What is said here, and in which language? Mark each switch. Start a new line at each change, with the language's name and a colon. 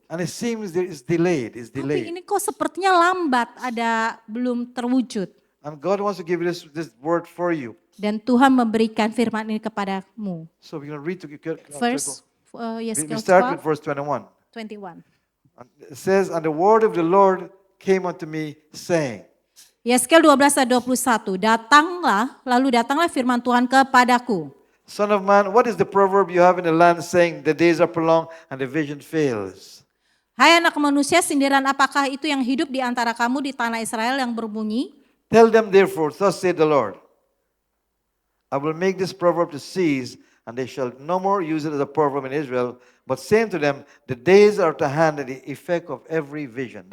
English: and it seems that it's delayed. It's
Indonesian: Tapi
English: delayed.
Indonesian: ini kok sepertinya lambat, belum terwujud.
English: And God wants to give you this word for you.
Indonesian: Dan Tuhan memberikan firman ini kepadamu.
English: So we're going to read together. First, We
Indonesian: Yeskiel
English: start with verse 21.
Indonesian: 21.
English: And it says, and the word of the Lord came unto me, saying,
Indonesian: Yeskiel 12 ayat 21. Datanglah firman Tuhan kepadaku.
English: Son of man, what is the proverb you have in the land saying, the days are prolonged and the vision fails?
Indonesian: Hai anak manusia, sindiran apakah itu yang hidup di antara kamu di tanah Israel yang berbunyi?
English: Tell them therefore, thus saith the Lord, I will make this proverb to cease, and they shall no more use it as a proverb in Israel, but saying to them, the days are at hand and the effect of every vision.